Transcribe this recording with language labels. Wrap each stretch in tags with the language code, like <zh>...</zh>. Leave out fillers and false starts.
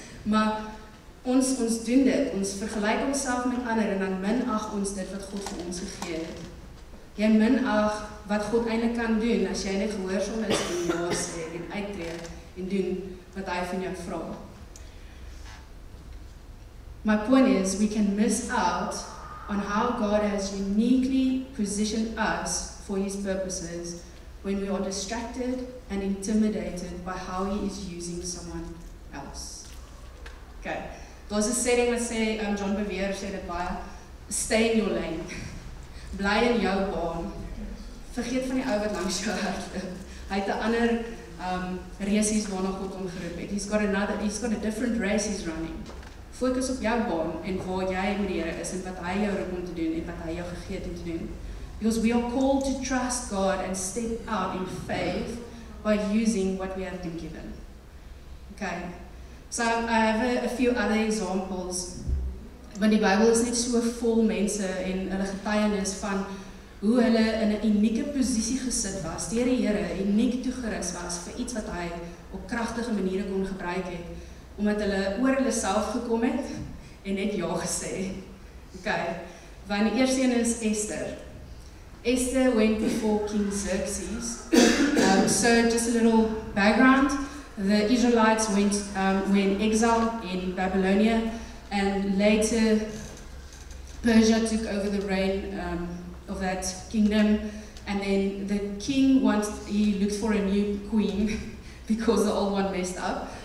<af>Maar ons doen dit, ons vergelyk onsself met ander, en dan minag ons dit wat God vir ons gegee het. Jy minag wat God eintlik kan doen, as jy net gehoorsaam is en ja sê, en uittree, en doen wat hy van jou vra.</af> <en>My point is, we can miss out on how God has uniquely positioned us for His purposes when we are distracted and intimidated by how He is using someone else.</en> <af>Okay, daar's 'n setting wat sê, John Bevere sê dit baie,</af> <en>stay in your lane.</en> <af>Bly in jou baan. Vergeet van die ou wat langs jou hardloop. Hy het 'n ander race waarna God hom geroep het.</af> <en>He's got a different race he's running.</en> <af>Fokus op jou baan en waar jy met die Here is en wat hy jou roep om te doen en wat hy jou gegee het om te doen.</af> <en>Because we are called to trust God and step out in faith by using what we have been given. Okay, so I have a few other examples.</en> <af>Want die Bybel is net so vol mense en hulle getuienis van hoe hulle in 'n unieke posisie gesit was, deur die Here, uniek toegerus was vir iets wat hy op kragtige maniere kon gebruik het, omdat hulle oor hulle self gekom het en net ja gesê. Okay, want die eerste een is Esther.</af> <en>Esther went before King Xerxes. So just a little background, the Israelites were in exile in Babylonia, and later Persia took over the reign of that kingdom, and then the king he looked for a new queen because the old one messed up.</en>